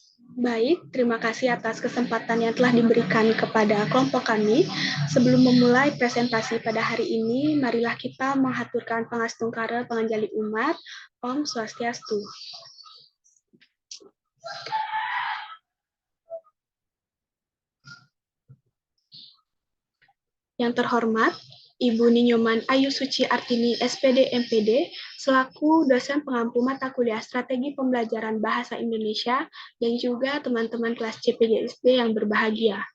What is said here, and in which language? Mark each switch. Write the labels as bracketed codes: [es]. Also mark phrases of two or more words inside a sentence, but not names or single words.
[id] Baik, terima kasih atas kesempatan yang telah diberikan kepada kelompok kami. Sebelum memulai presentasi pada hari ini, marilah kita menghaturkan [ban] pangastungkara penganjali umat. [sa] Om Swastiastu. [id] Yang terhormat, Ibu Ninyoman Ayu Suci Artini, SPD MPD, selaku dosen pengampu mata kuliah Strategi Pembelajaran Bahasa Indonesia, dan juga teman-teman kelas CPGSD yang berbahagia.